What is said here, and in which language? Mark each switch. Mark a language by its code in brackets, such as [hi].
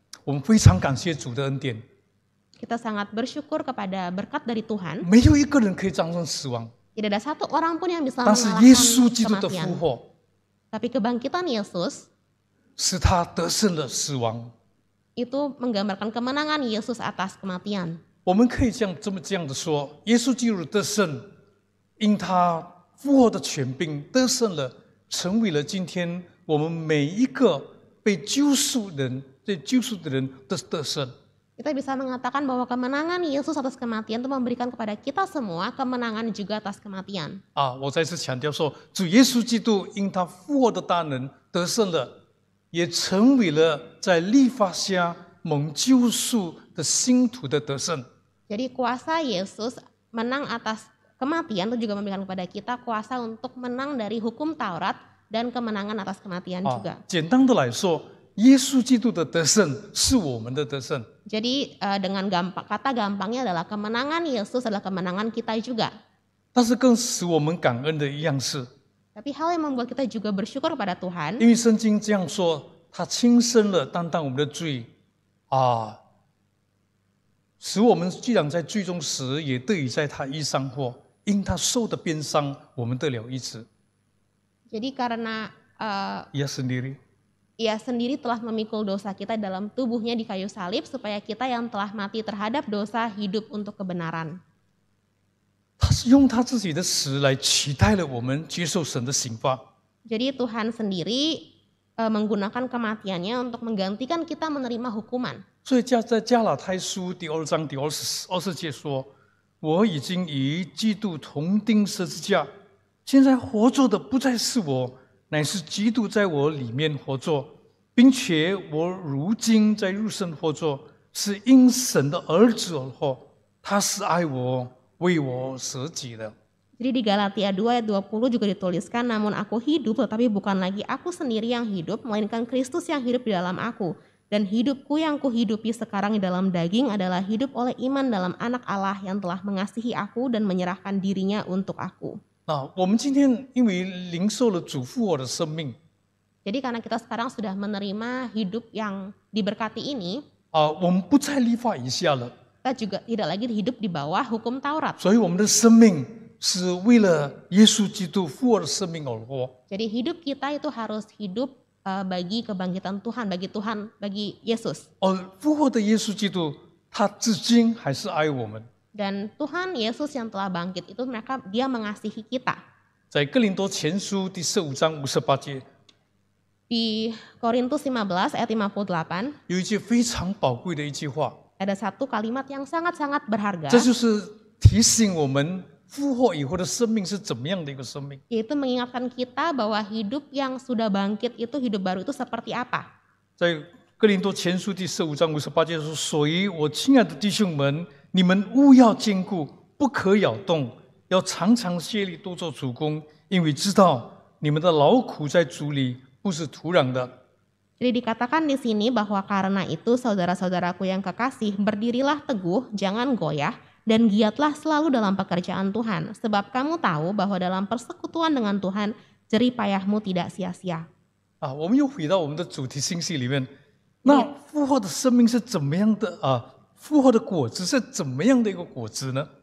[zh] 我们非常感谢主的恩典。 [id] Kita sangat bersyukur kepada berkat dari Tuhan. [zh] 没有一个人可以战胜死亡， [id] Tidak ada satu orang pun yang bisa [zh] 但是耶稣基督的 [id] mengalahkan [zh] 复 [id] kematian. [zh] 活 [id] Tapi kebangkitan Yesus [zh] 使他得胜了死亡。 [id] itu menggambarkan kemenangan Yesus atas kematian. [zh] 我们可以这样的说，耶稣基督的得胜，因他复活的权柄得胜了，成为了今天我们每一个被救赎的人的得胜。 [id] Kita bisa mengatakan bahwa kemenangan Yesus atas kematian itu memberikan kepada kita semua kemenangan juga atas kematian. [zh] 我再次强调说，主耶稣基督因他复活的大能得胜了，也成为了在律法下蒙救赎的信徒的得胜。 [id] Jadi kuasa Yesus menang atas kematian itu juga memberikan kepada kita kuasa untuk menang dari hukum Taurat dan kemenangan atas kematian juga. [zh] 简单的来说，耶稣基督的得胜是我们的得胜。 [id] Jadi dengan kata gampangnya adalah kemenangan Yesus adalah kemenangan kita juga. [zh] 但是更使我们感恩的一样是， [id] Tapi hal yang membuat kita juga bersyukur kepada Tuhan, [zh] 因为圣经这样说，他亲身了担当我们的罪，使我们既然在罪中死，也得以在他衣上活。因他受的鞭伤，我们得了医治。 [id] jadi karena Ia sendiri Ia sendiri telah memikul dosa kita dalam tubuhnya di kayu salib supaya kita yang telah mati terhadap dosa hidup untuk kebenaran. [zh] 他是用他自己的死来取代了我们接受神的刑罚。 [id] Jadi Tuhan sendiri menggunakan kematiannya untuk menggantikan kita menerima hukuman. [zh] 所以在加拉太书第2章第20节说：“我已经与基督同钉十字架，现在活着的不再是我，乃是基督在我里面活着，并且我如今在肉身活着，是因神的儿子而活。他是爱我，为我舍己的。” [id] Jadi di Galatia 2 ayat 20 juga dituliskan, namun aku hidup tetapi bukan lagi aku sendiri yang hidup, melainkan Kristus yang hidup di dalam aku. Dan hidupku yang kuhidupi sekarang di dalam daging adalah hidup oleh iman dalam anak Allah yang telah mengasihi aku dan menyerahkan dirinya untuk aku. [zh] 我们今天因为领受了主复活的生命， [id] Jadi karena kita sekarang sudah menerima hidup yang diberkati ini, [zh] 我们不在律法以下了， [id] kita juga tidak lagi hidup di bawah hukum Taurat. [zh] 所以我们的生命是为了耶稣基督复活的生命而活。 [id] Jadi hidup kita itu harus hidup bagi kebangkitan Tuhan, bagi Yesus. [zh] 而复活的耶稣基督，他至今还是爱我们。 [id] Dan Tuhan Yesus yang telah bangkit itu dia mengasihi kita. [zh] 在哥林多前书第15章58节， [id] Di Korintus 15 ayat 58 [zh] 有一句非常宝贵的一句话， [id] ada satu kalimat yang sangat-sangat berharga, [zh] 这就是提醒我们复活以后的生命是怎么样的一个生命。 [id] yaitu mengingatkan kita bahwa hidup yang sudah bangkit itu, hidup baru itu seperti apa. [zh] 在哥林多前书第15章58节说：“所以我亲爱的弟兄们，你们务要坚固，不可摇动，要常常竭力多做主工，因为知道你们的劳苦在主里不是徒然的。” [id] Jadi dikatakan di sini bahwa karena itu saudara-saudaraku yang kekasih, berdirilah teguh, jangan goyah, dan giatlah selalu dalam pekerjaan Tuhan. Sebab kamu tahu bahwa dalam persekutuan dengan Tuhan, jerih payahmu tidak sia-sia. [zh] 我们又回到我们的主题信息里面，那复活的生命是怎么样的复活的果子是怎么样的一个果子呢？